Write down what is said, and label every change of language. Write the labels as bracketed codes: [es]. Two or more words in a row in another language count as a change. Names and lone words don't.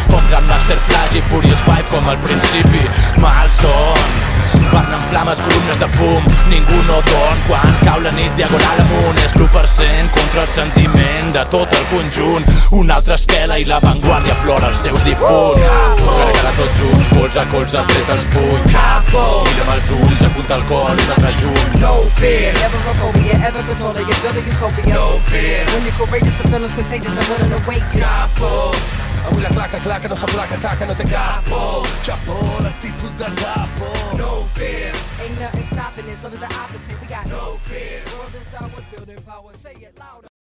[ca] Com Grandmaster Flash i Furious 5 com al principi. Malson, van en flames, columnes de fum, ningú no dorm quan cau la nit diagonal amunt. És l'1% contra el sentiment de tot el conjunt. Una altra esquela i l'avantguàrdia plora els seus difunts. Carregada tots junts, colze a colze, tret els punys. Mira'm els ulls, apunta el cor, un altre junt. [en] No fear, never a phobia, ever controlling, you're building utopia. No fear, when you're courageous, the feeling's contagious, I'm willing to wait ya. [ca] Capo, avui la claca, no s'aplaca, taca, no té capo. Chapo, l'actitud de capo. [en] no fear, ain't nothing stopping this, love is the opposite, we got no fear. World is ours, building power, say it louder.